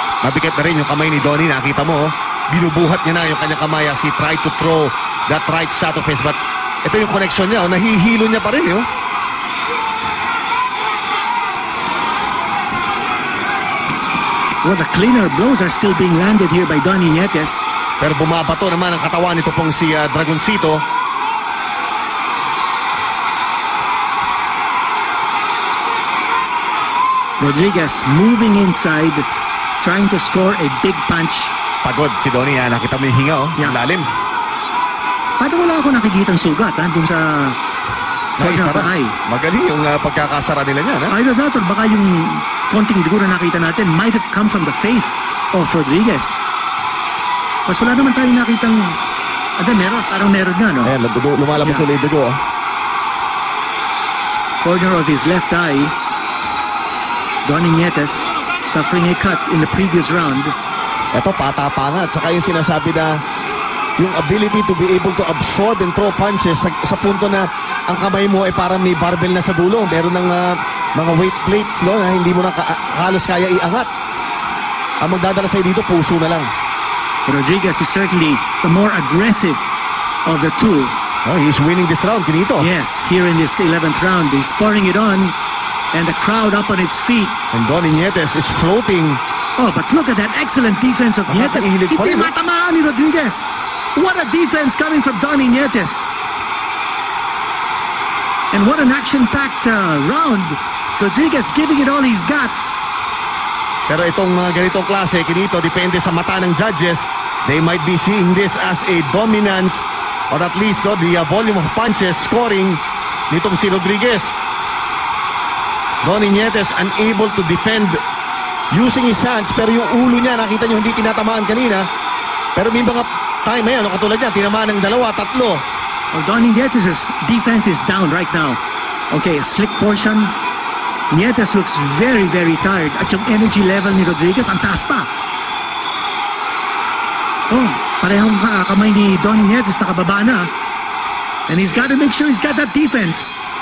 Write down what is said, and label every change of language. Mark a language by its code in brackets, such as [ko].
[tl] Mabigat na rin yung kamay ni Donnie. Nakita mo, binubuhat niya na yung kanyang kamay [en] as he tried to throw that right shot of his. [tl] But ito yung connection niya. Nahihilo niya pa rin. [en] Well, the cleaner blows are still being landed here by Donnie Nietes. [tl] Pero bumabato naman ang katawan nito pong si Dragoncito. [en] Rodriguez moving inside, trying to score a big punch. [tl] Pagod si Donnie. Nakita mo yung hinga, Yeah. Lalim. Paano wala ako nakikitang sugat dun sa [en] corner of the eye? [tl] Magaling yung pagkakasara nila niyan. [en] Either that or [tl] baka yung konting dugo na nakita natin [en] might have come from the face of Rodriguez. [tl] Mas wala naman tayong nakitang meron, parang meron nga, no? Ayan, lumalabas Yeah. ulit yung dugo. [en] Corner of his left eye. Donnie Nietes suffering a cut in the previous round. [tl] Ito, patapangan. At saka yung sinasabi na yung [en] ability to be able to absorb and throw punches [tl] sa punto na ang kamay mo ay parang may barbell na sa dulo. Meron ng mga weight plates, no, na hindi mo na halos kaya iangat. Ang magdadala sa'yo dito, puso na lang. [en] Rodriguez is certainly the more aggressive of the two. Oh, he's winning this round, Kinito. Yes, here in this 11th round, he's pouring it on, and the crowd up on its feet. And Donnie Nietes is floating. Oh, but look at that excellent defense of Nietes. [tl] Nakakahilig pa Hindi rin, eh. matamaan ni Rodriguez. [en] What a defense coming from Donnie Nietes. And what an action-packed round. Rodriguez giving it all he's got. [tl] Pero itong ganitong klase, Kinito, depende sa mata ng judges. [en] They might be seeing this as a dominance or at least the volume of punches scoring nitong si Rodriguez. [tl] Donnie Nietes [en] unable to defend using his hands, [tl] pero yung ulo niya, nakita niyo hindi tinatamaan kanina. Pero may mga time na yan, katulad niya, tinamaan ng 2, 3. [en] Well, Donnie Nietes' defense is down right now. Okay, a slick portion. [tl] Nietes [en] looks very, very tired. [tl] At yung energy level ni Rodriguez, ang taas pa. Oh, parehong kamay ni Donnie Nietes nakababa na. [en] And he's got to make sure he's got that defense.